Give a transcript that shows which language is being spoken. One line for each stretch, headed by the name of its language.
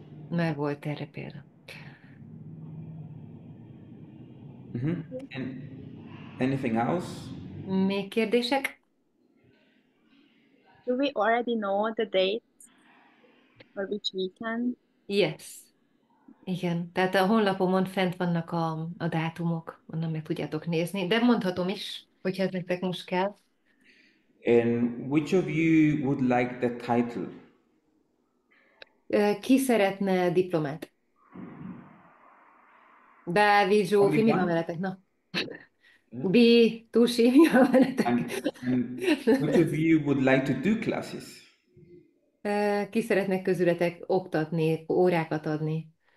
Hungarian: Már volt erre példa.
English: And anything else?
Hungarian: Még kérdések?
English: Do we already know the dates for which weekend? Yes.
Hungarian: Igen, tehát a honlapomon fent vannak a dátumok, onnan meg tudjátok nézni, de mondhatom is, hogyha ez nektek most kell.
English: And which of you would like the title?
Hungarian: Ki szeretne diplomát? Dávid, Zsófi,
English: Only
Hungarian: mi van
English: one?
Hungarian: veletek? Na. Bi, Tusi, mi van veletek?
English: And which of you would like to do classes?
Hungarian: Ki szeretnek közületek oktatni, órákat adni?